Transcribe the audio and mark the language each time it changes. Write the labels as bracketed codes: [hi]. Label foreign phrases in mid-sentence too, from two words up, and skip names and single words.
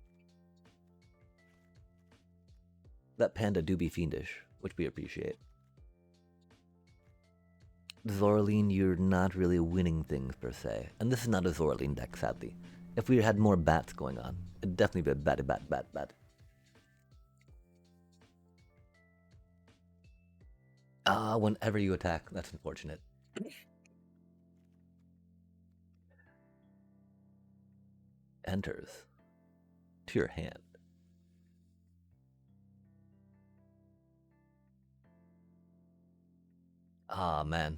[en] That panda do be fiendish, which we appreciate. Zoraline, you're not really winning things per se. And this is not a Zoraline deck, sadly. If we had more bats going on, it'd definitely be a batty bat bat bat. Ah, whenever you attack, that's unfortunate. Enters to your hand. Ah, man.